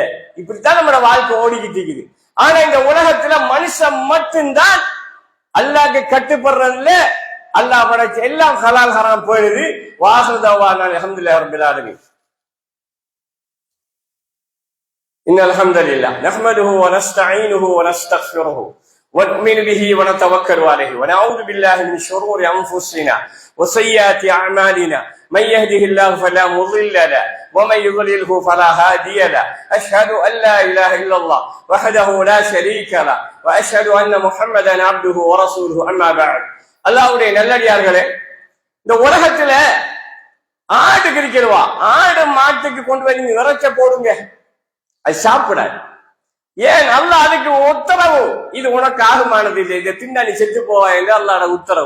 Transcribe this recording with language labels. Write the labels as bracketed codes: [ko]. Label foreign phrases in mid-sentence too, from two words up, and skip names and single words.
[ta] இப்படித்தான் நம்மளோட வாழ்க்கை ஓடிக்கிட்டு இருக்குது. ஆனா இந்த உலகத்துல மனுஷன் மட்டும்தான் அல்லாஹ்க்கு கட்டுப்படுறதுல அல்லாஹ் படைச்ச எல்லாம் [ar] حلال حرام [ta] போயிடுது. [ar] وآخر دعوانا الحمد لله رب العالمين. إن الحمد لله نحمده ونستعينه ونستغفره ونؤمن به ونتوكل عليه ونعوذ بالله من شرور أنفسنا وسيئات أعمالنا من يهده الله فلا مضل له ومن يضلله فلا هادي له أشهد أن لا إله إلا الله وحده لا شريك له وأشهد أن محمدا عبده ورسوله أما بعد. [ta] அல்லாஹ்வுடைய நல்லடியார்களே, இந்த உலகத்துல ஆடு இருக்கிறவா, ஆடு மாட்டுக்கு கொண்டு போய் நீங்க இறைச்ச போடுங்க, அது சாப்பிடாது. ஏன்? அல்லாஹ் அதுக்கு உத்தரவு. இது உனக்கு ஆகுமானது இல்லை, இதை தின்னா நீ செத்து போவா என்று அல்லாஹ்வோட உத்தரவு.